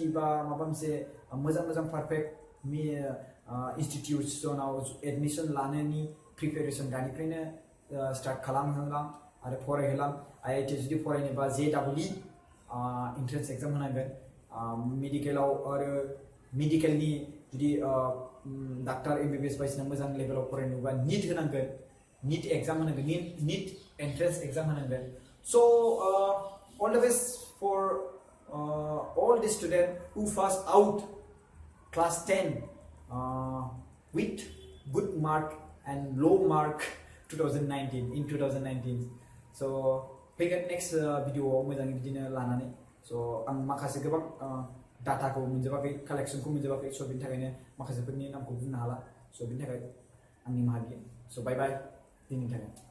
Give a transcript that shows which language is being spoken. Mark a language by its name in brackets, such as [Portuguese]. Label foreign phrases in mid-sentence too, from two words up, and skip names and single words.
[Bodo] बा माबा मोनसे मोजां पारफेक्ट इनस्टिट्यूशनाव एडमिशन लानायनि प्रिपेरेसन दानिफ्रायनो स्टार्ट खालामहोलां आरो फरायहोलां आईआईटी जुदि फरायनोबा JEE [English] entrance exam [Bodo] होनांगोन मेडिकेलाव आरो मेडिकेलनि जुदि डाक्टार MBBS बायदिसिना मोजां लेभेलाव फरायनोबा नीट होनांगोन नीट एग्जाम होनांगोन नीट [English] entrance exam [Bodo] होनांगोन [English] so all the best for all the students who passed out class 10 with good mark and low mark [Bodo] 2019 so फैगोन नेक्स्ट भिडिअआव मोजाङै बिदिनो लानानै स' आं माखासे गोबां डाटाखौ मोनजोबाखै कालेक्सनखौ मोनजोबाखै स' बिनि थाखायनो माखासेफोरनि नामखौ बुंनो हाला स' बिनि थाखाय आंनि निमाहा बियो स' बाय दिनैनि थाखाय